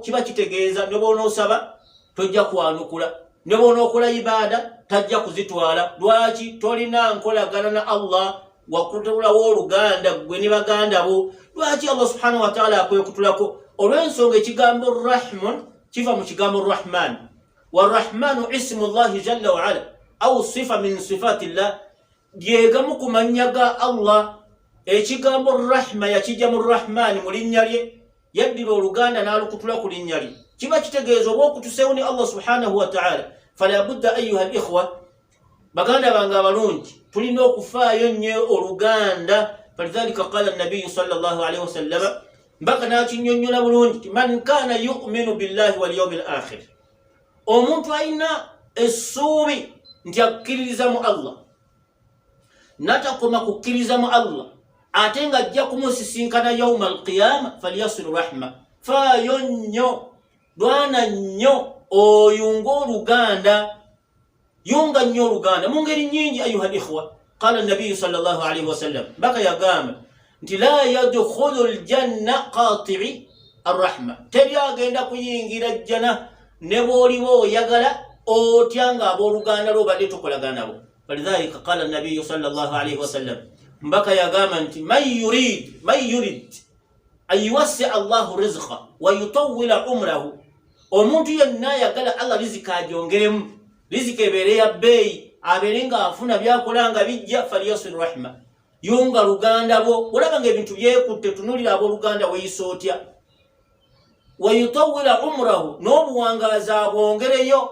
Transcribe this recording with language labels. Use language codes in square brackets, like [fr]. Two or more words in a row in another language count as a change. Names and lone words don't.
[lg] Kiba kitegeeza ne bw'onoosaba tojja kwanukula, ne bw'onookola ibaada tajja kuzitwala. Lwaki? Tolina nkolagana na Allah, wakutulawo oluganda gwe ne baganda bo. Lwaki? [ar] الله سبحانه وتعالى [lg] akwekutulako. Olw'ensonga ekigambo rahmun kiva mu kigambo rahman. [ar] والرحمن اسم الله جل وعلا أو صفة من صفات الله, [lg] lyegamu ku mannya ga Allah. Ekigambo rahma yakijja mu rahmani, mu linnya lye, yaddira oluganda n'alukutula ku linnya lye. Kiba kitegeeza oba okutuseewo ne [ar] الله سبحانه وتعالى. فلا بد أيها الإخوة, [lg] baganda bange abalungi, tulina okufaayo nnyo oluganda. [ar] فلذلك قال النبي صلى الله عليه وسلم, [lg] mbaka n'akinnyonnyola bulungi, [ar] من كان يؤمن بالله واليوم الآخر, [lg] omuntu alina essuubi nti akkiririza mu Allah, natakoma kukkiriza mu Allah ate nga ajja kumusisinkana [ar] يوم القيامة, فليصل رحمه. [lg] Faayo nnyo, lwana nnyo oyunga oluganda yunga nnyo oluganda mu ngeri nnyingi [ar] أيها الإخوة. قال النبي صلى الله عليه وسلم [lg] baka yagamba nti [ar] لا يدخل الجنة قاطع الرحم, [lg] teri agenda kuyingira jjana ne bw'oliwo oyagala otyanga abooluganda lw'obadde tokolagana nabo. [ar] فلذلك قال النبي صلى الله عليه وسلم [lg] mbaka yagamba nti [ar] من يريد أن يوسع الله رزقه ويطول عمره, [lg] omuntu yenna ayagala Allah rizika agyongeremu, rizika ebeere ya bbeeyi, abeere ng'afuna byakola nga bijja, [ar] فليصل رحمه, [lg] yunga luganda bwo. Olaba ng'ebintu byekutte, tunulira abooluganda weeyisa otya. [ar] ويطول عمره, [lg] n'obuwangaazi abwongereyo.